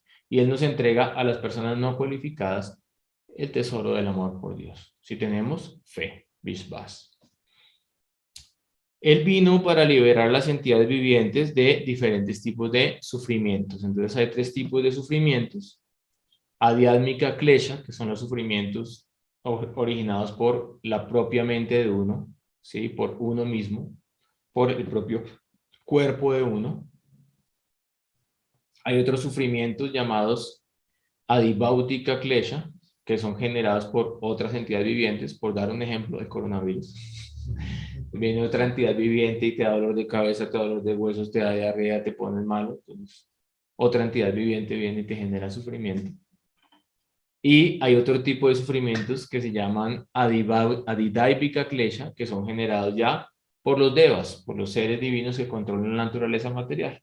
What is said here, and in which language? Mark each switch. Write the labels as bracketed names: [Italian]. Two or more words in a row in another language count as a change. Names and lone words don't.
[Spanish] Y él nos entrega a las personas no cualificadas el tesoro del amor por Dios. Si tenemos fe, Vishvas. Él vino para liberar las entidades vivientes de diferentes tipos de sufrimientos. Entonces hay tres tipos de sufrimientos. [Sanskrit] आध्यात्मिक क्लेश, [Spanish] que son los sufrimientos originados por la propia mente de uno, ¿sí?, por uno mismo, por el propio cuerpo de uno. Hay otros sufrimientos llamados [Sanskrit] अदिभौतिक क्लेश, [Spanish] que son generados por otras entidades vivientes. Por dar un ejemplo, el coronavirus. Viene otra entidad viviente y te da dolor de cabeza, te da dolor de huesos, te da diarrea, te pones malo. Entonces, otra entidad viviente viene y te genera sufrimiento. Y hay otro tipo de sufrimientos que se llaman [Sanskrit] अदिधैविक क्लेश, [Spanish] que son generados ya por los devas, por los seres divinos que controlan la naturaleza material.